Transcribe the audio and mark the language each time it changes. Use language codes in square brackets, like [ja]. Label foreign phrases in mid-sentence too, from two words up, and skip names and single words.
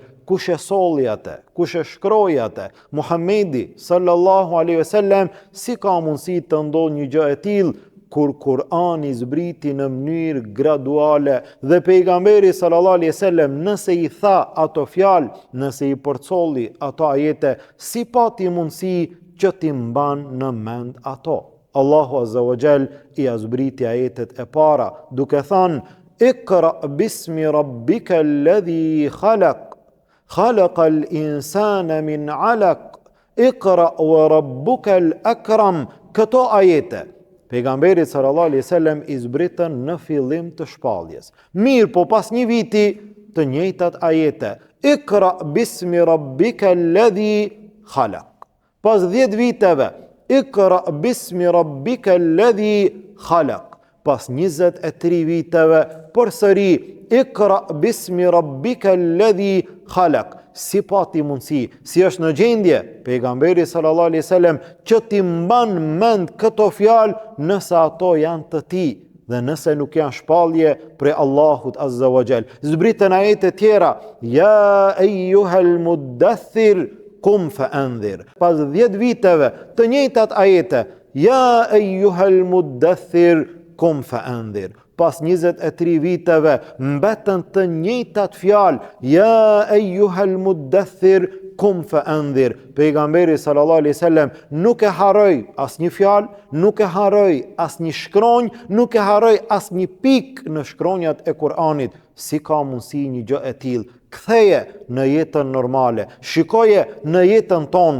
[sq] Kush e solli atë, kush e shkroi atë? Muhamedi [ar] صلى الله عليه وسلم, [sq] si ka mundësi të ndodhë një gjë e tillë kur Kur'ani zbriti në mënyrë graduale dhe pejgamberi [ar] صلى الله عليه وسلم [sq] nëse i tha ato fjalë, nëse i përcolli ato ajete, si pati mundësi që ti mban në mend ato? Allahu [ar] عز وجل [sq] i zbriti ajetet e para duke thënë: [ar] "اقرأ باسم ربك الذي خلق. خلق الإنسان من علق اقرأ وربك الأكرم." [sq] Këto ajete pejgamberi [ar] صلى الله عليه وسلم [sq] i zbritën në fillim të shpalljes. Mirë, po pas një viti të njëjtat ajete: [ar] "اقرأ باسم ربك الذي خلق." [sq] Pas 10 viteve: [ar] "اقرأ باسم ربك الذي خلق." [sq] Pas 23 viteve përsëri: [ar] "اقرأ باسم ربك الذي خلق." [sq] Si pati mundësi, si është në gjendje pejgamberi [ar] صلى الله عليه وسلم [sq] që ti mban mend këto fjalë nëse ato janë të tij dhe nëse nuk janë shpallje prej Allahut [ar] عز وجل. [sq] Zbritën ajete tjera: [ar] "يا أيها المدثر قم فأنذر." [sq] Pas 10 viteve të njëjtat ajete: [ar] "يا أيها المدثر قم فأنذر." [sq] Pas 23 viteve mbetën të njëjtat fjalë: [ar] "يا أيها المدثر قم فأنذر." [sq] Pejgamberi [ar] صلى الله عليه وسلم [sq] nuk e harroi asnjë fjalë, nuk e harroi asnjë shkronjë, nuk e harroi asnjë pikë në shkronjat e Kur'anit. Si ka mundësi një gjë e tillë? Ktheje në jetën normale, shikoje në jetën tonë.